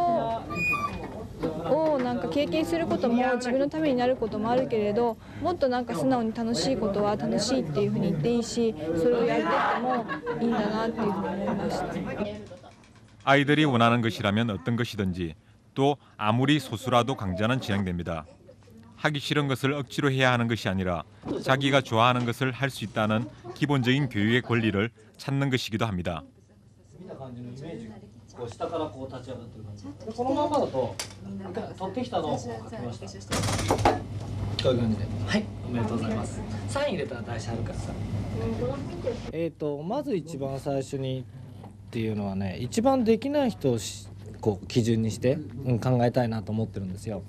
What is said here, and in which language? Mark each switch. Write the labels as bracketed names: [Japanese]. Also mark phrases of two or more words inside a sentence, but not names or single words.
[Japanese] を経験することも自分のためになることもあるけれど、もっと素直に楽しいことは楽しいっていうふうに言っていいし、それをやってってもいいんだなっていうふうに思いました。 [Korean] 아이들이 원하는 것이라면 어떤 것이든지 또 아무리 소수라도 강좌는 진행됩니다. 하기 싫은 것을 억지로 해야 하는 것이 아니라 자기가 좋아하는 것을 할 수 있다는 기본적인 교육의 권리를 찾는 것이기도 합니다. [Japanese] 下から立ち上がってる感じで、このままだと取ってきたのを書きました。こういう感じで、はい、おめでとうございます。サイン入れたら大事あるからさ。まず一番最初にっていうのはね、一番できない人を基準にして、考えたいなと思ってるんですよ。